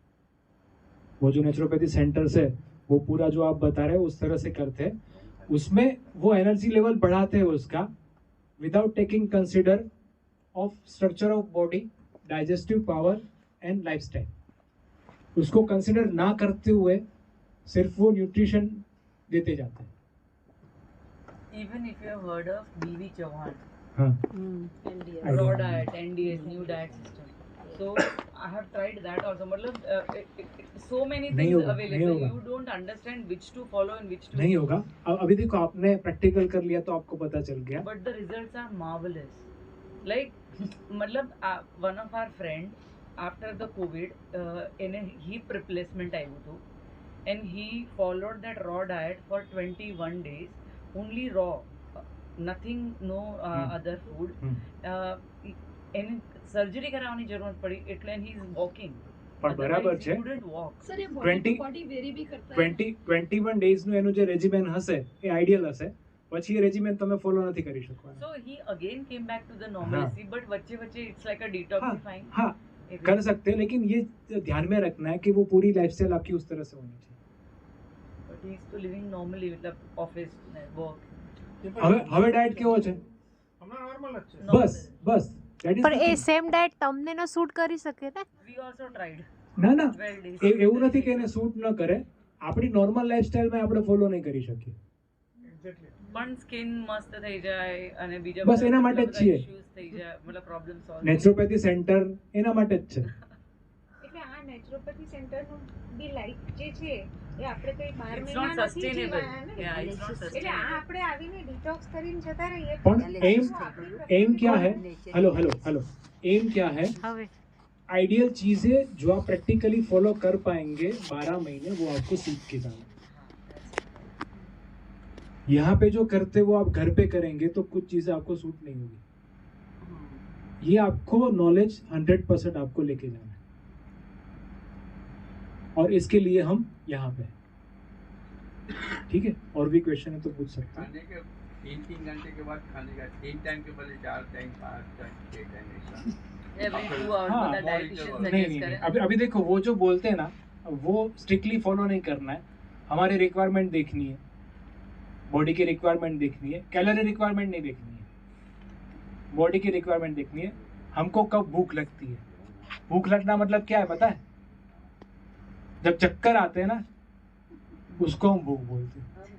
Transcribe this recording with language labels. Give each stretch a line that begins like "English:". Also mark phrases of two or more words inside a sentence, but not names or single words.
Hindi: वो जो
English: naturopathy centers
Hindi: है वो पूरा जो आप बता रहे हो उस तरह से करते हैं, उसमें वो एनर्जी लेवल बढ़ाते हैं उसका
English: without taking consider of structure of body, digestive power and lifestyle.
Hindi: उसको कंसिडर ना करते हुए सिर्फ वो न्यूट्रिशन देते जाते हैं।
English: Even if you have heard of B.V. Chauhan,
Hindi: हाँ,
English: raw diet, NDS, new diet system. So I have tried that also. मतलब so many
Hindi: नहीं
English: things
Hindi: होगा,
English: available.
Hindi: नहीं होगा।
English: You don't understand which to follow and which to.
Hindi: नहीं होगा। अभी देखो आपने प्रैक्टिकल कर लिया तो आपको पता चल गया।
English: But the results are marvelous. Like मतलब one of our friend after the COVID in a hip replacement
Gujarati: આવ્યું હતું.
English: and he followed that raw diet for 21 days, only raw, nothing, no other food.
Gujarati: એને સર્જરી કરાવવાની જરૂરત પડી એટલે
English: he is walking.
Gujarati: પણ બરાબર છે.
English: He couldn't walk.
Gujarati: સર એ 20 બોડી વેરી બી કરતા 21 ડેઝ નું એનું જે રેજિમેન હશે એ આઈડિયલ હશે, પછી એ રેજિમેન તમે ફોલો નથી કરી શકવાના.
English: So he again came back to the normalcy, but
Gujarati: વચ્ચે વચ્ચે
English: it's like a detoxifying.
Hindi: हाँ कर सकते हैं, लेकिन ये ध्यान में रखना है कि वो पूरी लाइफस्टाइल आपकी उस तरह से होनी चाहिए.
English: But he is still living normally,
Hindi: मतलब ऑफिस वर्क.
Gujarati: હવે ડાયટ કેવો છે? હમણાં નોર્મલ જ છે.
English: બસ that is
Gujarati: પણ
English: the
Gujarati: એ
English: thing. same diet
Gujarati: તમને ન સૂટ કરી શકે ને?
English: We also tried.
Gujarati: ના
English: 12 days.
Gujarati: એવું નથી કે એને સૂટ ન કરે, આપણી નોર્મલ લાઈફસ્ટાઈલમાં આપણે ફોલો નહીં કરી શકીએ. પણ સ્કિન મસ્ત થઈ જાય અને બીજા બસ એના માટે જ છીએ. ઇશ્યુઝ થઈ જાય, મતલબ
English: problem solve.
Gujarati: નેચરોપેથી સેન્ટર એના માટે જ છે. એટલે આ નેચરોપેથી સેન્ટરનું બી લાઈફ જે છે એ આપણે કઈ 12
English: It's
Gujarati: મહિના
English: not
Gujarati: નથી
English: sustainable.
Gujarati: જીવવાના ને.
English: Yeah, it's not
Gujarati: એટલે આ
English: sustainable.
Gujarati: આપણે આવીને ડિટોક્સ કરીને જતા રહીએ પણ આપણી
Hindi: एम क्या है? हेलो एम क्या है?
Gujarati: હવે
Hindi: आइडियल चीजें जो आप
English: practically follow
Hindi: कर पाएंगे 12 महीने, वो आपको सीख के जाना. यहाँ पे जो करते वो आप घर पे करेंगे तो कुछ चीजें आपको सूट नहीं होगी. ये आपको नॉलेज 100% आपको लेके जाना है, और इसके लिए हम यहाँ पे हैं. ठीक है, और भी क्वेश्चन है तो पूछ सकते हैं. खाने के 3 घंटे के बाद खाने का 3 टाइम के बदले 4 टाइम 5 टाइम 6 टाइम ऐसा.
English: Every 2 hours
Hindi: हाँ, मतलब डाइटिशियन नहीं सजेस्ट नहीं करे. अभी देखो वो जो बोलते हैं ना, वो
English: strictly follow
Hindi: नहीं करना है. हमारी रिक्वायरमेंट देखनी है, बॉडी की रिक्वायरमेंट देखनी है,
English: calorie requirement
Hindi: नहीं देखनी है. बॉडी की रिक्वायरमेंट देखनी है. हमको कब भूख लगती है? भूख लगना मतलब क्या है पता है? जब चक्कर आते हैं ना, उसको हम भूख बोलते हैं.